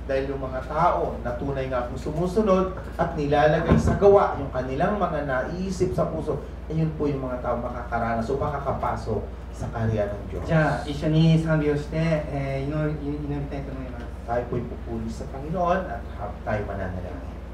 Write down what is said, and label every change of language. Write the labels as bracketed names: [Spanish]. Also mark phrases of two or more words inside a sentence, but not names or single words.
[Filipino] Dahil yung mga tao na tunay nga po sumusunod at nilalagay sa gawa yung kanilang mga naiisip sa puso, ayun po yung mga tao makakaranas o makakapasok sa kaharian ng Diyos. [Japanese] じゃあ一緒に賛美をして、祈りたいと思います。 [Filipino] Tayo po'y pupuli sa Panginoon at tayo mananalangin.